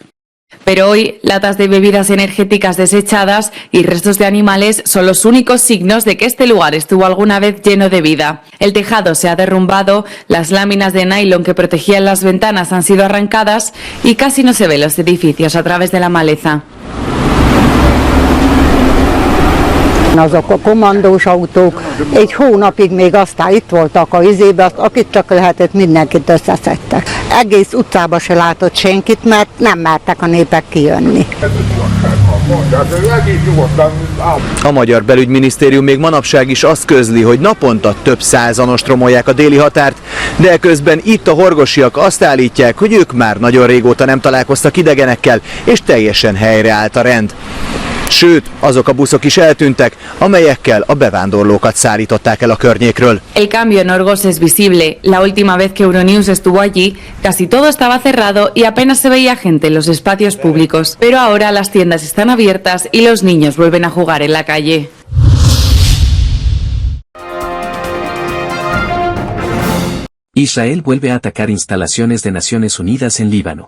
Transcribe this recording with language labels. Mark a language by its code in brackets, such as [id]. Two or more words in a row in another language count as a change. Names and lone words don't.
[es] Pero hoy, latas de bebidas energéticas desechadas y restos de animales son los únicos signos de que este lugar estuvo alguna vez lleno de vida. El tejado se ha derrumbado, las láminas de nylon que protegían las ventanas han sido arrancadas y casi no se ven los edificios a través de la maleza. [hu] Azok a kommandós autók egy hónapig még aztán itt voltak a izébe, akit csak lehetett, mindenkit összeszedtek. Egész utcába se látott senkit, mert nem mertek a népek kijönni. A magyar belügyminisztérium még manapság is azt közli, hogy naponta több százan ostromolják a déli határt, de közben itt a horgosiak azt állítják, hogy ők már nagyon régóta nem találkoztak idegenekkel, és teljesen helyreállt a rend. Sőt, azok a buszok is eltűntek, amelyekkel a bevándorlókat szállították el a környékről. [es] El cambio en Orgos es visible. La última vez que Euronews estuvo allí, casi todo estaba cerrado y apenas se veía gente en los espacios públicos. Pero ahora las tiendas están abiertas y los niños vuelven a jugar en la calle. Israel vuelve a atacar instalaciones de Naciones Unidas en Líbano.